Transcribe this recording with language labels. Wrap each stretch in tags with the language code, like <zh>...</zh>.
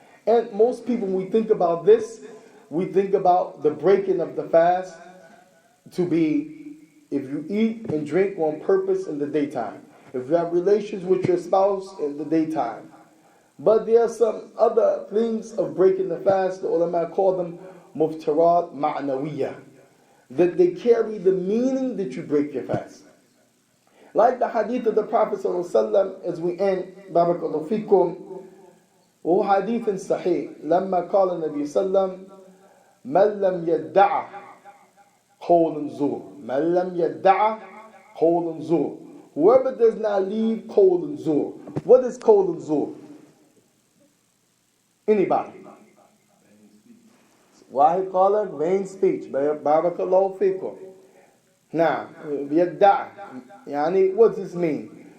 <en>And most people, when we think about this, we think about the breaking of the fast to be if you eat and drink on purpose in the daytime, if you have relations with your spouse in the daytime. But there are some other things of breaking the fast, the ulama call them muftarat ma'nawiyah, that they carry the meaning that you break your fast. Like the hadith of the Prophet ﷺ, as we end, barakallahu fikum,</en> <ar>وهو حديث صحيح لما قال النبي صلى الله عليه وسلم من لم يدع قول زور من لم يدع قول زور.</ar> <en>Whoever does not leave قول زور. What is قول زور? Anybody? Why call it vain speech? Barakallahu fikum. Now, يدع, يعني, what does this mean?</en>